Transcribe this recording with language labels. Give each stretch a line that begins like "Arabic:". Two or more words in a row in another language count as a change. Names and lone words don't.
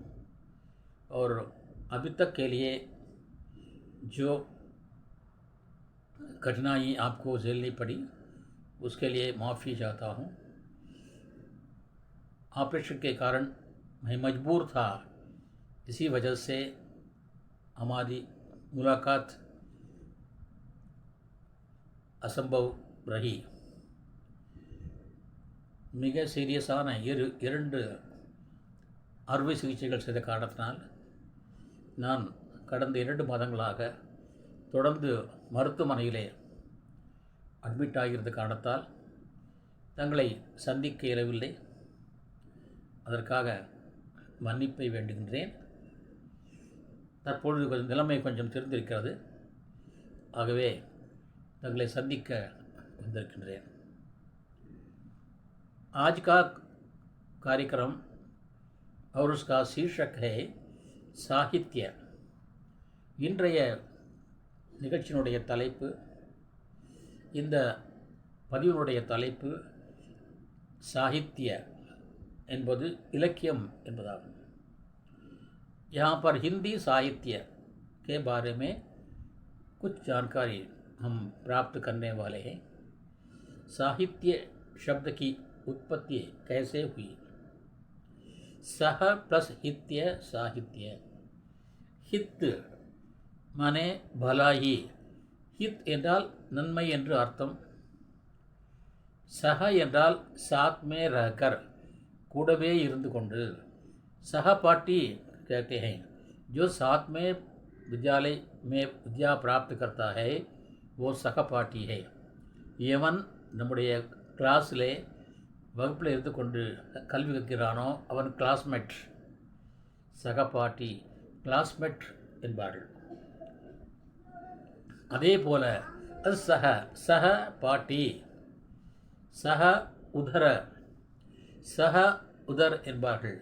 Hindi: और अभी तक के लिए जो कठिनाई आपको झेलनी पड़ी उसके लिए माफ़ी चाहता हूँ. ऑपरेशन के कारण मैं मजबूर था, इसी वजह से हमारी मुलाकात असंभव रही.
Tamil: மிக சீரியஸான 2 அறுவை சிகிச்சைகள் செய்த காரணத்தினால் நான் கடந்த 2 மாதங்களாக தொடர்ந்து மருத்துவமனையிலே அட்மிட் ஆகியிருந்த காரணத்தால் தங்களை சந்திக்க இயலவில்லை. அதற்காக மன்னிப்பை வேண்டுகின்றேன். தற்பொழுது நிலைமை கொஞ்சம் தெரிந்திருக்கிறது, ஆகவே தங்களை சந்திக்க வந்திருக்கின்றேன்.
Hindi: आज का कार्यक्रम और उसका शीर्षक है சாகித்ய.
Tamil: இன்றைய நிகழ்ச்சியினுடைய தலைப்பு, இந்த பதிவினுடைய தலைப்பு சாகித்ய என்பது इलक्यम என்பதாகும்.
Hindi: यहाँ पर हिंदी साहित्य के बारे में कुछ जानकारी हम प्राप्त करने वाले हैं. साहित्य शब्द की उत्पत्ति कैसे हुई? सह प्लस हित्य साहित्य. हित माने भलाई.
Tamil: हित என்றால் நன்மை என்று அர்த்தம். சஹ என்றால்
Hindi: साथ में रहकर,
Tamil: கூடவே இருந்து கொண்டு.
Hindi: सहपाठी कहते हैं जो साथ में विद्यालय में विद्या प्राप्त करता है, वो सहपाठी है.
Tamil: எவன் நம்முடைய கிளாஸில் வகுப்பில் இருந்து கொண்டு கல்வி கற்கிறானோ அவன் கிளாஸ்மேட். சகபாட்டி, கிளாஸ்மேட் என்பார்கள். அதே போல அது சக பாட்டி, சக உதர, சக உதர் என்பார்கள்.